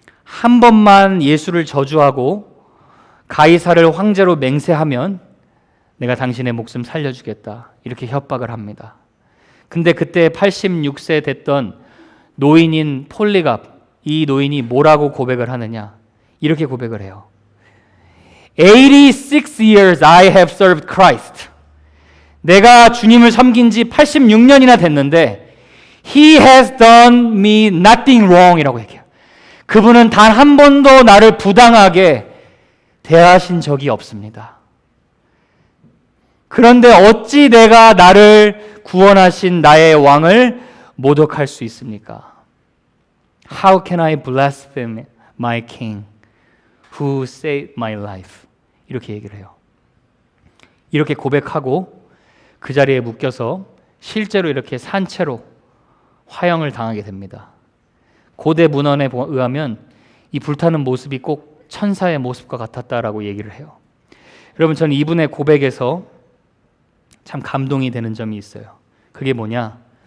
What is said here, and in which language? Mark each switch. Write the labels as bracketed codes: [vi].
[ko] 한 번만 예수를 저주하고 가이사를 황제로 맹세하면 내가 당신의 목숨 살려주겠다. 이렇게 협박을 합니다. 근데 그때 86세 됐던 노인인 폴리갑, 이 노인이 뭐라고 고백을 하느냐? 이렇게 고백을 해요. [en] 86 years I have served Christ. [ko] 내가 주님을 섬긴 지 86년이나 됐는데 [en] He has done me nothing wrong [ko] 이라고 얘기해요. 그분은 단 한 번도 나를 부당하게 대하신 적이 없습니다. 그런데 어찌 내가 나를 구원하신 나의 왕을 모독할 수 있습니까? [en] How can I blaspheme my king who saved my life? [ko] 이렇게 얘기를 해요. 이렇게 고백하고 그 자리에 묶여서 실제로 이렇게 산채로 화형을 당하게 됩니다. 고대 문헌에 의하면 이 불타는 모습이 꼭 천사의 모습과 같았다라고 얘기를 해요. 여러분, 저는 이분의 고백에서 참 감동이 되는 점이 있어요. 그게 뭐냐?